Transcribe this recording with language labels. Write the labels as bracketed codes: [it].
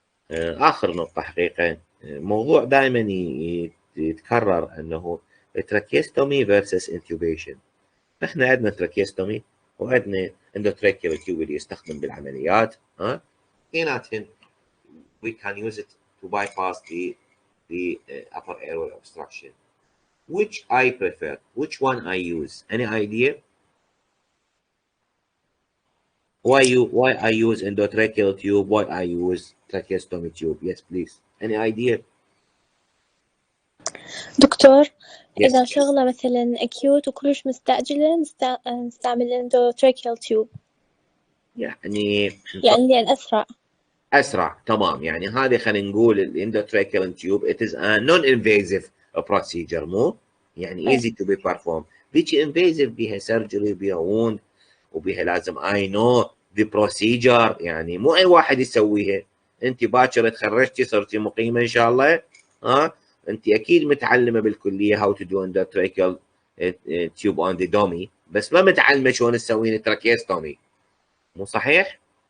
[ar] اخر نقطه حقيقه موضوع دائما يتكرر انه تراكيوستومي فيرسس انتوبيشن. احنا عندنا تراكيوستومي وعندنا اندوتراكيال تيوب اللي يستخدم بالعمليات، اثنيناتهم [en] we can use it to bypass the upper airway obstruction. Which I prefer? Which one I use? Any idea? Why I use endotracheal tube? Why I use tracheostomy tube? Yes, please. Any idea? [ar] دكتور [en] Yes. [ar] إذا شغلة مثلا أكيوت وكلش مستعجلة نستعمل endotracheal tube، يعني لأن أسرع. تمام. يعني هذه خلينا نقول الاندوتراكيال تيوب [en] it is a non-invasive procedure، [ar] مو يعني [en] easy to be performed. [ar] بيجي invasive بيها surgery بيها wound وبيها لازم [en] I know the procedure، [ar] يعني مو أي واحد يسويها. أنت باكر تخرجتي صرتي مقيمة إن شاء الله، أنت أكيد متعلمة بالكلية [en] how to do endotracheal tube on the dummy، [ar] بس ما متعلمة شلون تسوين تراكيوستومي، مو صحيح؟